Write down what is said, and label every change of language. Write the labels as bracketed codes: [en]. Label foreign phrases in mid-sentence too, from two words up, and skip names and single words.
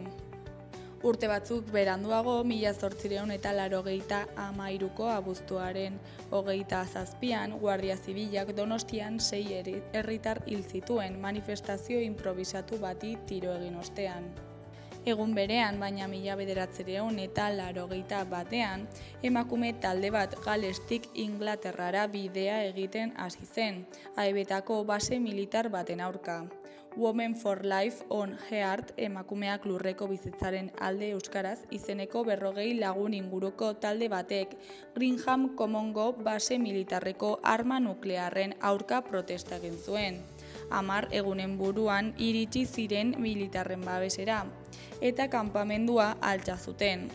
[eu] Urte batzuk beranduago, 1883ko abuztuaren 27an, Guardia Zibilak Donostian 6 herritar hil zituen, manifestazio inprobisatu bati tiro egin ostean. Egun berean, baina 1981ean, emakume talde bat Galestik Inglaterrara bidea egiten hasi zen, AEBetako base militar baten aurka. Women for Life on Heart, emakumeak lurreko bizitzaren alde euskaraz izeneko 40 lagun inguruko talde batek Greenham Commongo base militarreko arma nuklearren aurka protesta egin zuen. 10 egunen buruan iritsi ziren militarren babesera eta kanpamendua altxa zuten.